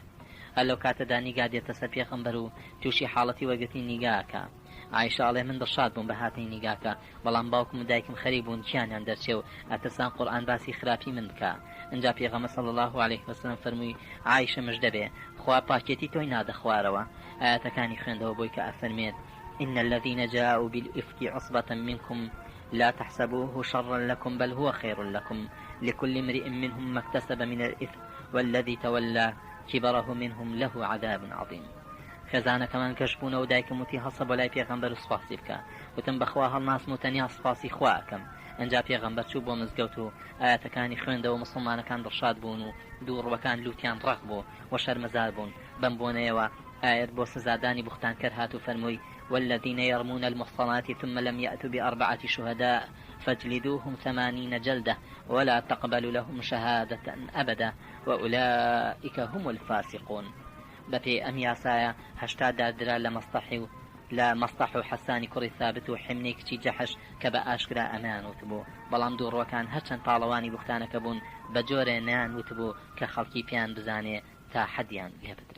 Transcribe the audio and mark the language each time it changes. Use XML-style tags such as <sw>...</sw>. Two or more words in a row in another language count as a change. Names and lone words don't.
<ckb>هەلو کاتەدا نیگا دێتە سەر پێغەمبەر و تووشی حاڵەتی وەرگرتنی نیگاکە. عایشە من دڵشاد بووم بە هاتنی نیگاکە بەڵام باوکم و دایکم خەریک بوون گیانیان دەرچێ و ئەترسان قورئان باسی خراپی من بکە. ئەنجا پێغەمبەر</ckb> <ar>صلی الله عليه وسلم</ar> <ckb>فەرمووی عایشە مژدە بێ خوا پاکێتی تۆی نادە خوارەوە. ئاەتەکانی خوێندەوە بۆی کە ئەفەرمێت</ckb> <ar>إن الذين جاءوا بالإفك عصبة منكم لا تحسبوه شرا لكم بل هو خير لكم لكل امرئ منهم ما اكتسب من الإثم والذي تولى كبره منهم له عذاب عظيم.</ar> <ckb>خێزانەکەمان کەشبوونە و دایکم وتی هەڵسە بۆ لای پێغەمبەر و سوپاسی بکە وتم بەخوا هەڵناسم و تەنیا سوپاسی خوا ئەکەم. ئەنجا پێغەمبەر چوو بۆ مزگەوت و ئاەتەکانی خوێندەوە مسلمانەکان دڵشاد بوون و دووڕوەکان لوتیان ڕق بوو و شەرمەزار بوون. بەم بۆنەیەوە ئاەت بۆ سزادانی بوختانکەر هات و فەرمووی</ckb> <ar>والذين يرمون المحصنات ثم لم يأتوا بأربعة شهداء فاجلدوهم 80 جلدة ولا تقبلوا لهم شهادة أبدا وأولئك هم الفاسقون.</ar> <ckb>بەپێی ئەم یاسایە هەشتا دادرا لە مەستەح و حەسانی کوڕی ثابت و حیمنەی کچی جەحش کە بە ئاشکرا ئەمان وتبوو بەڵام دووڕوەکان هەرچەند پاڵەوانی بوختانەکە بوون بە جۆرێ نیان وتبوو کە خەڵکی پیان بزانێ تا حەدیان لێ بدرێ.</ckb>